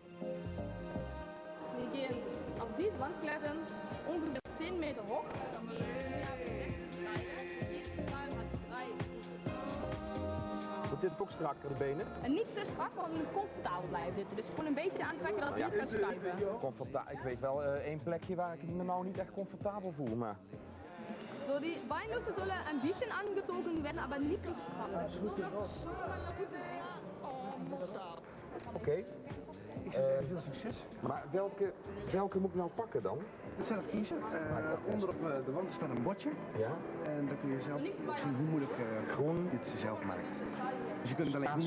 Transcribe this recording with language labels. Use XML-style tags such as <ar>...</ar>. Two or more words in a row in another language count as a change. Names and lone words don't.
<nl>We gaan op deze bank kletteren, ongeveer 10 meter hoog. Wordt dit ook strakker, de benen? En niet te strak, maar om comfortabel blijven zitten. Dus gewoon een beetje aantrekken dat je niet gaat schuiven. Ik weet wel één plekje waar ik me nou niet echt comfortabel voel, maar...</nl> <de>So, die Beinlüfte sollen ein bisschen angezogen werden, aber nicht richtig stramm.</de> <nl>Oké. Ik zou zeggen, veel succes. Maar welke moet ik nou pakken dan? Zelf kiezen. Onder op de wand staat een bordje. Ja. En dan kun je zelf zien hoe moeilijk Groen. dit zelf maakt. Dus je kunt het alleen</nl>